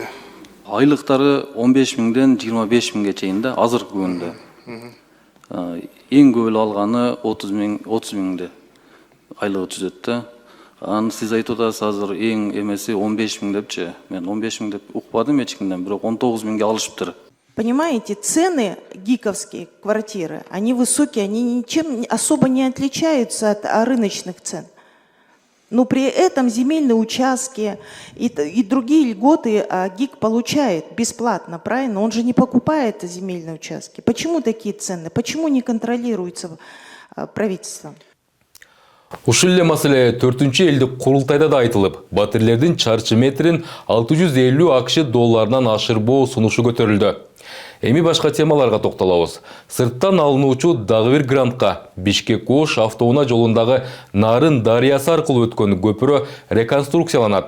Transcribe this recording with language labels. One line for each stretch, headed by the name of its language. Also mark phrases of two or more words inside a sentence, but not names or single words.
Kyrgyz: айлыктары 15 000ден 25 000ге чейин да азыркы күндө. Эң көп эле алганы 30 000де айлыгы түзөт да. Аны сиз айтып атасыз азыр эң эмеси 15 000 депчи. Мен 15 000 деп укпадым эч кимден, бирок 19 000ге алышыптыр.
Russian: Понимаете, цены гиковские квартиры, они высокие, они ничем особо не отличаются от рыночных цен. Но при этом земельные участки и другие льготы ГИК получает бесплатно, правильно? Он же не покупает земельные участки. Почему такие цены? Почему не контролируется правительством?
Kyrgyz: Ушул эле маселе 4-чү элдик курултайда да айтылып, батирлердин чарчы метрин 650 АКШ долларынан ашырбоо сунушу көтөрүлдү. Эми башка темаларга токтолобуз. Сырттан алынуучу дагы бир грантка Бишкек-Ош автоунаа жолундагы Нарын дарыясы аркылуу өткөн көпүрө реконструкцияланат.